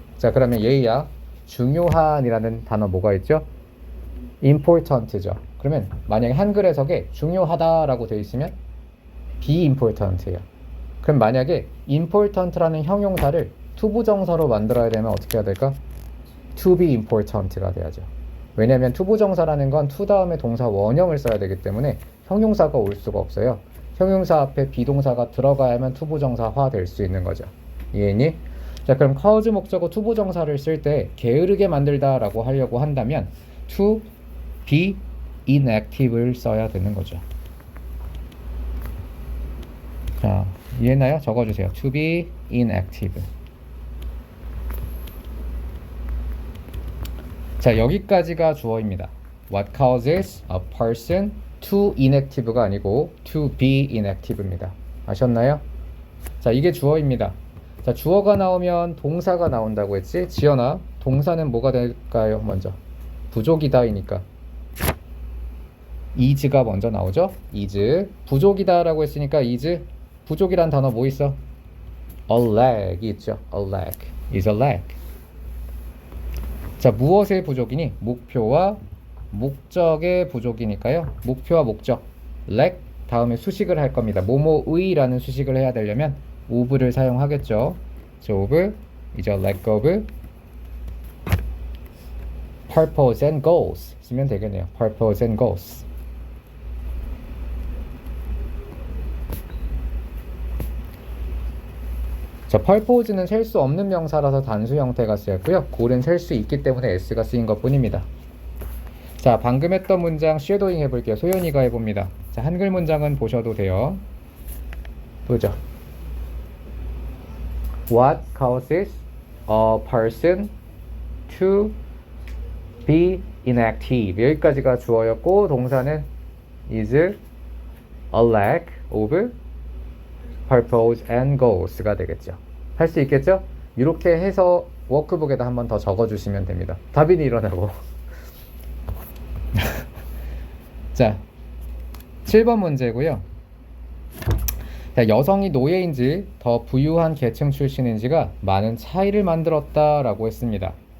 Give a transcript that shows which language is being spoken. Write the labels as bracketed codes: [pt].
[ko] 자, 그러면 얘야 중요한이라는 단어 뭐가 있죠? [en] important죠. [ko] 그러면 만약에 한글 해석에 중요하다라고 되어 있으면 [en] be important [ko] 예요. 그럼 만약에 important라는 형용사를 투부정사로 만들어야 되면 어떻게 해야 될까? [en] to be important가 [ko] 돼야죠. 왜냐하면 투부정사라는 건 to 다음에 동사 원형을 써야 되기 때문에 형용사가 올 수가 없어요. 형용사 앞에 비동사가 들어가야만 투부정사화 될 수 있는 거죠. 이해했니? 자, 그럼 cause 목적어 투부정사를 쓸 때 게으르게 만들다 라고 하려고 한다면 [en] to be inactive [ko] 를 써야 되는 거죠. 자, 이해했나요? 적어주세요. [en] to be inactive. [ko] 자, 여기까지가 주어입니다. [en] What causes a person to inactive [ko] 가 아니고 [en] to be inactive입니다. [ko] 아셨나요? 자, 이게 주어입니다. 자, 주어가 나오면 동사가 나온다고 했지? 지연아, 동사는 뭐가 될까요? 먼저 부족이다이니까 is가 먼저 나오죠? [en] is. [ko] 부족이다라고 했으니까 is. 부족이란 단어 뭐 있어? [en] a lag이 있죠. a lag. is a lag. [ko] 자, 무엇의 부족이니? 목표와 목적의 부족이니까요. 목표와 목적. lag 다음에 수식을 할 겁니다. 뭐뭐의라는 수식을 해야 되려면 of를 사용하겠죠. [en] 자, of is a lack of purpose and goals [ko] 쓰면 되겠네요. [en] purpose and goals. [ko] 자, purpose는 셀 수 없는 명사라서 단수 형태가 쓰였고요. good은 셀 수 있기 때문에 s가 쓰인 것 뿐입니다. 자, 방금 했던 문장 쉐도잉 해볼게요. 소연이가 해봅니다. 자, 한글 문장은 보셔도 돼요. 보죠. [en] What causes a person to be inactive? [ko] 여기까지가 주어였고 동사는 [en] is a lack of purpose and goals가 되겠죠. [ko] 할 수 있겠죠? 이렇게 해서 워크북에다 한 번 더 적어주시면 됩니다. 답이 일어나고. 자, 7번 문제고요. 자, 여성이 노예인지 더 부유한 계층 출신인지가 많은 차이를 만들었다라고 했습니다.